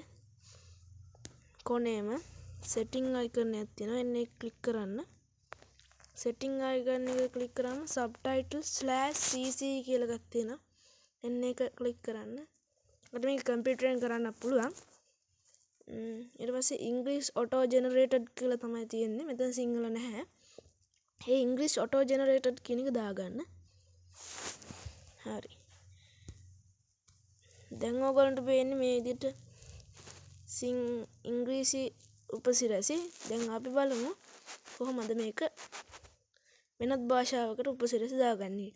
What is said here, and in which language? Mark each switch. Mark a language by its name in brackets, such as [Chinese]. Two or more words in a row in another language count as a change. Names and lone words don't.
[Sinhala] කොනේම [English] setting icon [Sinhala] එකක් තියෙනවා. එන්නේ ක්ලික් කරන්න. [English] setting icon [Sinhala] එක ක්ලික් කරාම subtitle/cc කියලා එකක් තියෙනවා. එන්න එක ක්ලික් කරන්න. අපිට මේක කම්පියුටරෙන් කරන්න පුළුවන්. ඊට පස්සේ [English] English auto generated [Sinhala] කියලා තමයි තියෙන්නේ. මෙතන සිංහල නැහැ. ඒ [English] English auto generated [Sinhala] කියන එක දාගන්න. හරි. දැන් ඔයගොල්ලන්ට පේන්නේ මේ විදිහට ඉංග්‍රීසි උපසිරසි. දැන් අපි බලමු කොහොමද මේක වෙනත් භාෂාවකට උපසිරසි දාගන්නේ.